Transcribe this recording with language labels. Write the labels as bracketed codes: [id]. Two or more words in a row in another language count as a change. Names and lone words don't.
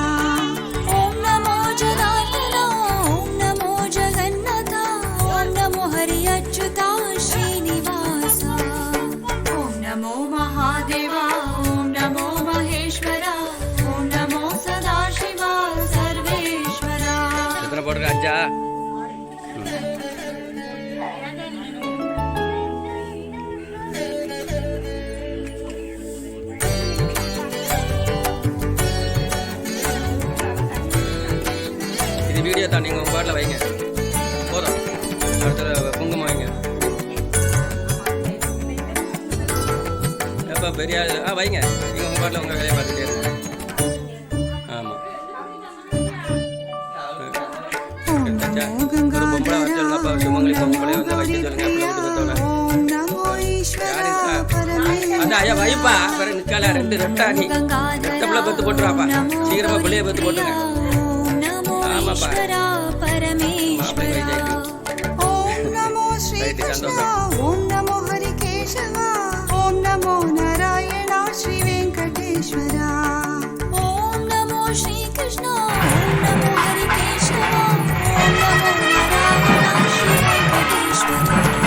[sa] ॐ नमो जनार्दना ॐ नमो जगन्नाथ ॐ नमो हरि अच्युता श्रीनिवासा ॐ नमो महादेवा ॐ नमो महेश्वरा ॐ नमो सदाशिवा सर्वेश्वरा [ta] எத்தனை போட்டுருக்க? 5ஆ? இது வீடியோ தான், நீங்கள் உங்கள் பாட்டில் வைங்க போதும். அடுத்தது குங்குமம் வைங்க. எப்போ பெரிய வைங்க. நீங்கள் உங்கள் பாட்டில் உங்கள் வேலையை பார்த்துட்டே இருங்க. ஆமாம். ஒரு பொம்பளை வர சொல்லுங்க. அப்போ சுமங்கலி பொம்பளை வந்து வைக்க சொல்லுங்க. அப்படி விட்டு பார்த்தோன்னே [sa] ॐ नमो ईश्वरा [ta] அதான் ஐயா வைப்பா. வேறு நிற்கால 2 ரெட்டா நீ ரெட்டப்பில் பத்து போட்டுருவாப்பா. சீக்கிரமாக பிள்ளைய பத்து போட்டுங்க. ஆமாப்பா. மாப்பிள்ளை வயசாயிட்டு. [sa] ॐ नमो श्रीकृष्ण ॐ नमो हरिकेशव ॐ नमो नारायण श्री वेंकटेश्वरा ॐ नमो श्रीकृष्ण ॐ नमो हरिकेशव ॐ नमो नारायण श्री वेंकटेश्वरा